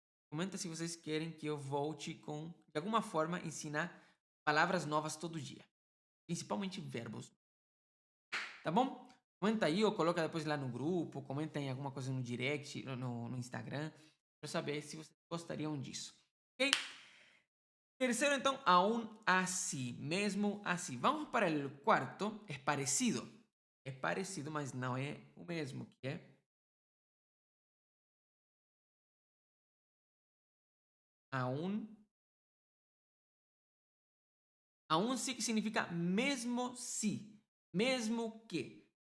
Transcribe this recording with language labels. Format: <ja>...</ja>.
<pt>Comenta se vocês querem que eu volte com, de alguma forma, ensinar palavras novas todo dia. Principalmente verbos. Tá bom? Comenta aí ou coloca depois lá no grupo, comenta em alguma coisa no direct, no Instagram, para saber se vocês gostariam disso. Ok? Tercero, então, aún así, mesmo así.</pt> <es>Vamos para el cuarto, es parecido.</es> <pt>Es parecido, mas não é o mesmo, que é aún. Aún sí que significa mesmo si, mesmo que.</pt>